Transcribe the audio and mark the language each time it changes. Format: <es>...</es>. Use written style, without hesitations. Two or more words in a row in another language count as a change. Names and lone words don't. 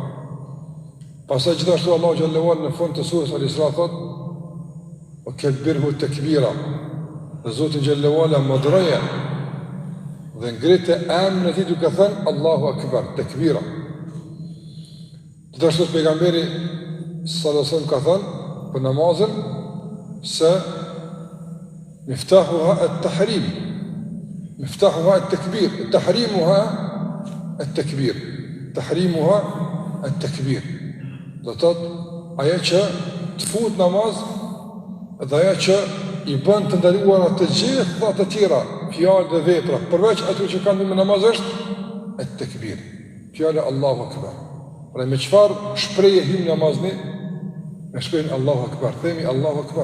<sq>Pastaj gjithashtu Allahu</sq> <ar>جل وعلا</ar> <sq>në fund të surës Al-Isra thot:</sq> <ar>"وكبره تكبيرا".</ar> <sq>Dhe Zoti</sq> <ar>جل وعلا</ar> <sq>madhroja dhe ngritë emrin e tij duke thënë</sq> <ar>الله أكبر,</ar> <sq>tekbira. Gjithashtu pejgamberi</sq> <ar>صلى الله عليه وسلم</ar> <sq>ka thënë për namazën se</sq> <ar>مفتاحها التحريم مفتاحها التكبير تحريمها التكبير تحريمها التكبير.</ar> <sq>Do thotë ajo që të fut namaz dhe ajo që i bën të ndaluara të gjitha të tjera fjalë dhe vepra, përveç ato që kanë me namaz është at-takbir, fjala</sq> <ar>الله أكبر.</ar> <sq>Pra me çfarë shprehje hym namazni? Me shprehjen</sq> <ar>الله أكبر,</ar> <sq>themi</sq> <ar>الله أكبر.</ar>